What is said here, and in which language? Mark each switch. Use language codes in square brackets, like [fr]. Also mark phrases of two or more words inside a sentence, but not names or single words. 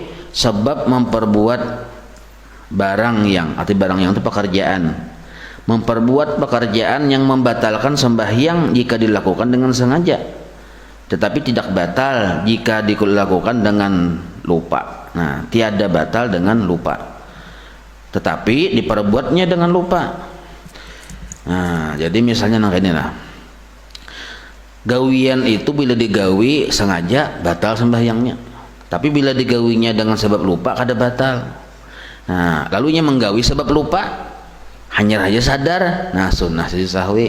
[id] Sebab memperbuat barang yang, arti barang yang itu pekerjaan, memperbuat pekerjaan yang membatalkan sembahyang jika dilakukan dengan sengaja, tetapi tidak batal jika dilakukan dengan lupa. Nah, tiada batal dengan lupa, tetapi diperbuatnya dengan lupa. Nah, [bjn] jadi misalnya nang ini lah, gawian itu bila digawi sengaja batal sembahyangnya, tapi bila digawinya dengan sebab lupa kada batal. Nah, lalunya menggawi sebab lupa, hanya saja sadar, nah sunnah sujud sahwi.